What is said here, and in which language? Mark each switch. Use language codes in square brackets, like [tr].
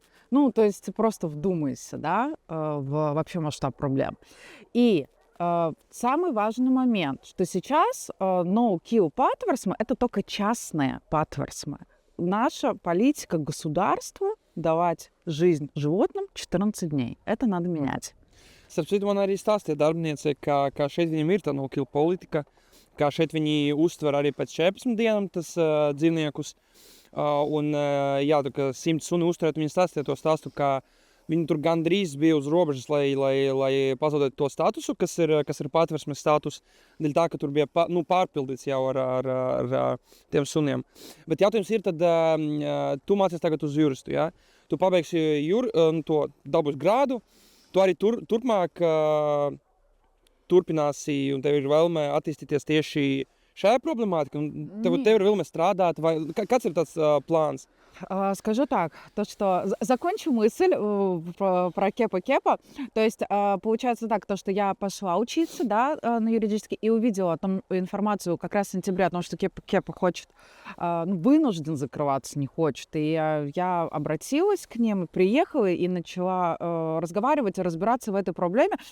[ru] То есть просто вдумайся, да, в вообще масштаб проблем. И самый важный момент, что сейчас no-kill патверсмы — это только частные патверсмы. Наша политика государства давать жизнь животным 14 дней. Это надо менять. [lv] Starp citu, man arī stāstīja darbiniece, ka šeit viņiem ir tā no-kill politika, ka šeit viņi uztver arī pēc 14 dienām tas dzīvniekus. Jā, tā kā 100 suni uzturēt, viņi stāstīja to stāstu, ka viņi tur gandrīz bija uz robežas, lai pazaudētu to statusu, kas ir patversmes status, dēļ tā, ka tur bija pārpildīts jau ar tiem suniem. Bet jautājums ir, tad tu mācies tagad uz juristu, ja? Tu pabeigsi to dabūs grādu, tu arī turpmāk turpināsi un tev ir vēlme attīstīties tieši šajā problemātika, un tev ir vēlme strādāt, vai kāds ir tāds plāns? [ru] Скажу так, то, что закончу мысль про Кепа. То есть получается так, то, что я пошла учиться, да, на юридический, и увидела там информацию как раз в сентябре о том, что Кепа хочет, вынужден закрываться, не хочет. И я обратилась к ним, приехала и начала разговаривать и разбираться в этой проблеме.